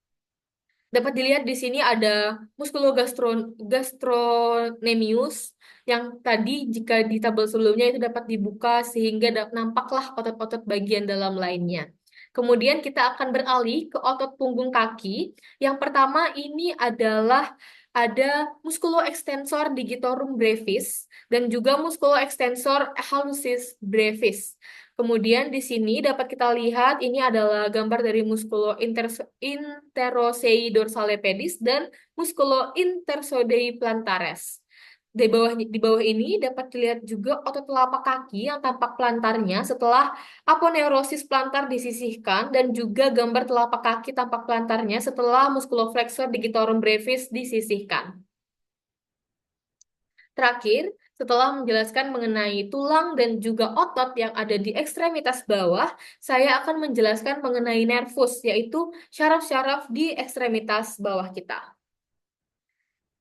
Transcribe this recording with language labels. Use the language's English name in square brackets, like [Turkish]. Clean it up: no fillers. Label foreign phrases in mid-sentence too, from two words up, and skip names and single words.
[Indonesian] Dapat dilihat di sini ada musculogastrocnemius yang tadi jika di tabel sebelumnya itu dapat dibuka sehingga nampaklah otot-otot bagian dalam lainnya. Kemudian kita akan beralih ke otot punggung kaki. Yang pertama ini adalah ada [Latin] musculoextensor digitorum brevis [Indonesian] dan juga [Latin] musculoextensor hallucis brevis. [Indonesian] Kemudian di sini dapat kita lihat ini adalah gambar dari [Latin] musculo interosei dorsale pedis [Indonesian] dan [Latin] musculo intersodei plantares. [Indonesian] Di bawah ini dapat dilihat juga otot telapak kaki yang tampak plantarnya setelah [Latin] aponeurosis plantar [Indonesian] disisihkan dan juga gambar telapak kaki tampak plantarnya setelah [Latin] musculoflexor digitorum brevis [Indonesian] disisihkan. Terakhir, setelah menjelaskan mengenai tulang dan juga otot yang ada di ekstremitas bawah, saya akan menjelaskan mengenai nervus, yaitu syaraf-syaraf di ekstremitas bawah kita.